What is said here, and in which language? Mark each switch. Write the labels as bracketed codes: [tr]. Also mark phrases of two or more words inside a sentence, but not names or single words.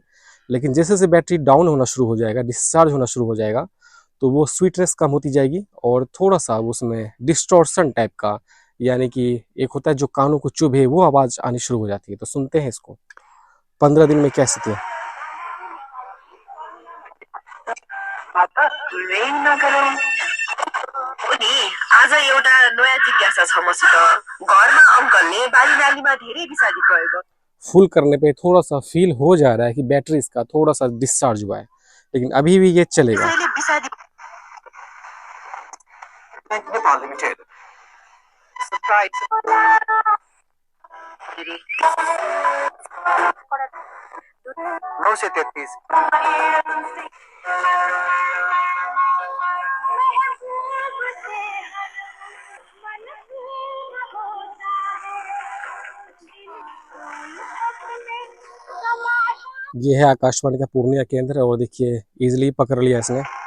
[hi] लेकिन जैसे जैसे बैटरी डाउन होना शुरू हो जाएगा, डिस्चार्ज होना शुरू हो जाएगा, तो वो स्वीटनेस कम होती जाएगी और थोड़ा सा उसमें डिस्टॉर्शन टाइप का, यानी कि एक होता है जो कानों को चुभे, वो आवाज़ आनी शुरू हो जाती है। तो सुनते हैं इसको 15 दिन में क्या स्थिति है। [ne] उनी आज एउटा नयाँ जिज्ञासा छ मसित। घरमा अङ्कलले बारीनालीमा धेरै विषादी प्रयोग गर्छन्। [hi] फुल करने पे थोड़ा सा फील हो जा रहा है कि बैटरी इसका थोड़ा सा डिस्चार्ज हुआ है, लेकिन अभी भी ये चलेगा। [ne] त्यसैले विषादी नेपाल लिमिटेड सरप्राइज 933 [hi] ये है आकाशवाणी का पूर्णिया केंद्र, और देखिए इजीली पकड़ लिया इसने।